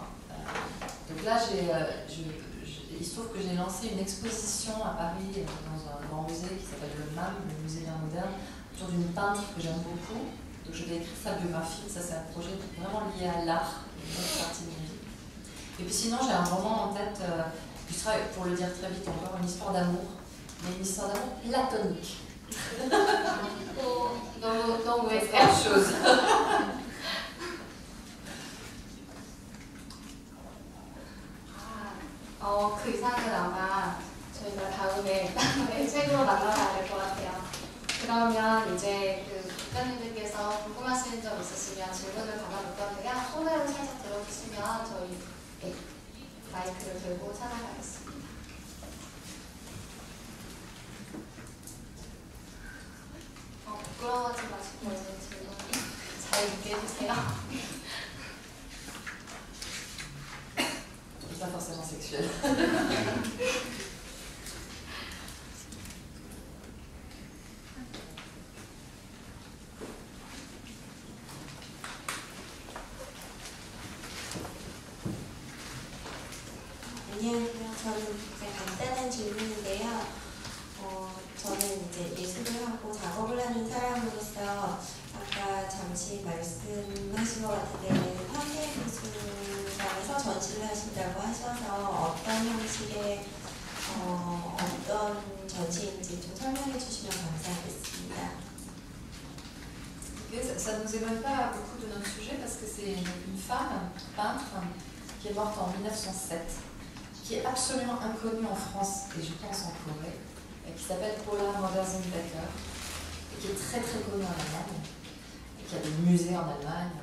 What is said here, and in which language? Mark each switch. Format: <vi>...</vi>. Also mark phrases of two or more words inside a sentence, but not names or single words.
<fr>Donc là, il se trouve que j'ai lancé une exposition à Paris dans un grand musée qui s'appelle le MAM, le musée d'art moderne, autour d'une peintre que j'aime beaucoup. Donc je vais écrire sa biographie, ça c'est un projet vraiment lié à l'art, une autre partie de ma vie. Et puis sinon j'ai un roman en tête, qui sera, pour le dire très vite encore, une histoire d'amour, mais une histoire d'amour platonique.</fr> <ko>너무 왜</ko> <fr>autre chose.</fr> <ko>그 이상은 아마 저희가 다음에 책으로 만나봐야 될 것 같아요. 그러면 이제 그 작가님들께서 궁금하신 점 있으시면 질문을 받아볼 건데요. 손으로 살짝 들어주시면 저희 마이크를 들고 찾아가겠습니다. 부끄러워하지 마시고 질문 잘 듣게 해주세요.</ko> <fr>Pas forcément sexuel.</fr> <ko>안녕하세요. 저는 굉장히 간단한 질문인데요. 저는 이제 예술을 하고 작업을 하는 사람으로서 아까 잠시 말씀하신 것 같은데 현대미술관에서 전시를 하신다고 하셔서 어떤 형식의 어떤 전시인지 좀 설명해 주시면 감사하겠습니다.</ko> <fr>Ça ne nous éloigne pas beaucoup de notre sujet parce que c'est une femme peintre qui est morte en 1907, qui est absolument inconnue en France et je pense en Corée, et qui s'appelle Paula Modersohn-Becker et qui est très très connue en Allemagne, et qui a des musées en Allemagne.</fr>